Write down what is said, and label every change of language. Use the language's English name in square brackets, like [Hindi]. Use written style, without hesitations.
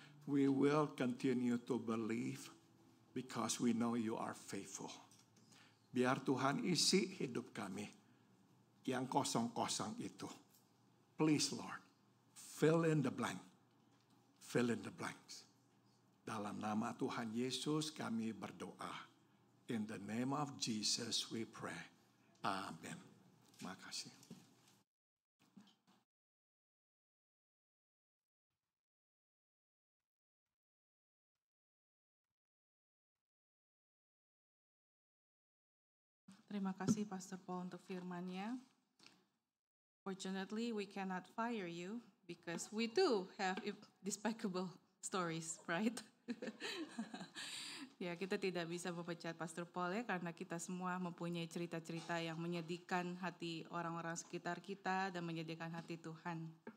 [English] We will continue to believe because we know you are faithful. [Indonesian] Biar Tuhan isi hidup kami yang kosong-kosong itu. [English] Please Lord, fill in the blank. Fill in the blanks. [Indonesian] Dalam nama Tuhan Yesus kami berdoa. [English] In the name of Jesus we pray. [Indonesian] Amen. Makasih. Terima kasih Pastor Paul untuk firman-Nya. [English] Fortunately, we cannot fire you because we do have despicable stories, right? [Indonesian] Ya, kita tidak bisa memecat Pastor Paul ya, karena kita semua mempunyai cerita-cerita yang menyedihkan hati orang-orang sekitar kita dan menyedihkan hati Tuhan.